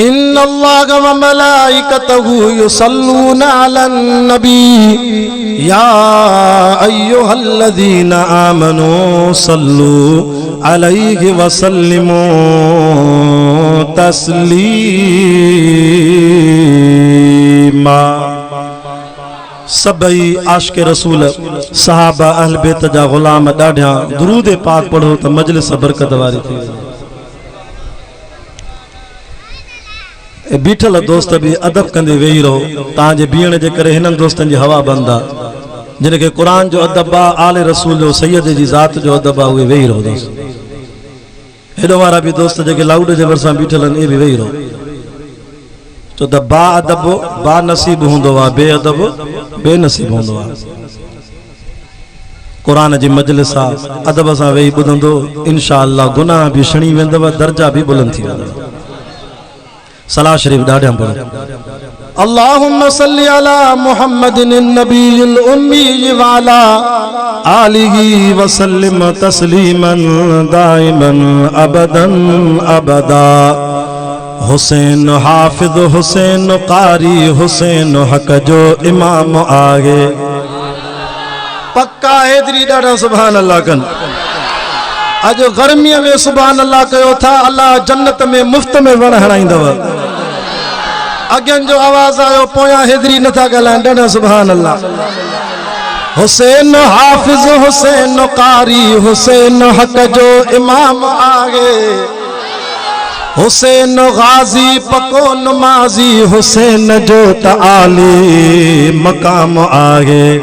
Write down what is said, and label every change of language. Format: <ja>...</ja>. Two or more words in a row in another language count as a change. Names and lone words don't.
<ar>إن الله وملائكته يصلون على النبي يا أيها الذين آمنوا صلوا عليه وسلموا تسليما.</ar> <sd>सभई आशिक रसूल सहाबा अहल बैत जा गुलाम ॾाढा दुरूद पाक पढ़ो त मजलिस बरकत वारी थी। बीठल दोस्त भी अदब कंदे वेही रहो तांजे बीहण जे करे हिनन दोस्तन जी हवा बंद आ। जिनके कुरान जो अदब आ आले रसूल जो सैयद जी ज़ात जो अदब आ उहे वेही रहो दोस्त। हेॾो वारा भी दोस्त जेके लाउड जे भरसां बीठल आहिनि इहे भी वेही रहो छो त बा अदब बा नसीब हूंदो आहे बे अदब बेनसीब हूंदो आहे। कुरान जी मजलिस आहे अदब सां वेही ॿुधंदो इंशाअल्लाह गुनाह भी छणी वेंदव दर्जा भी बुलंद थी वेंदव। सलाह शरीफ ॾाढा पढ़ो</sd> <ar>اللهم صل على محمد النبي الأمي وعلى آله وسلم تسليما دائما أبدا أبدا.</ar> <sd>हुसैन हाफिज हुसैन कारी हुसैन हक जो इमाम आगे पक्का हैदरी ॾाढा</sd> <ar>سبحان الله</ar> <sd>कन। अज गर्मी में</sd> <ar>سبحان الله</ar> <sd>कयो था अल्लाह जन्नत में मुफ्त में वण हणाईंदव। अगन जो आवाज आयो पोया हैदरी नथा ॻाल्हाइनि ॾाढा</sd> <ar>سبحان الله.</ar> <sd>हुसैन हाफिज हुसैन कारी हुसैन हक जो इमाम आगे हुसैन गाजी पको नमाजी हुसैन जो त आली मकाम आगे।</sd>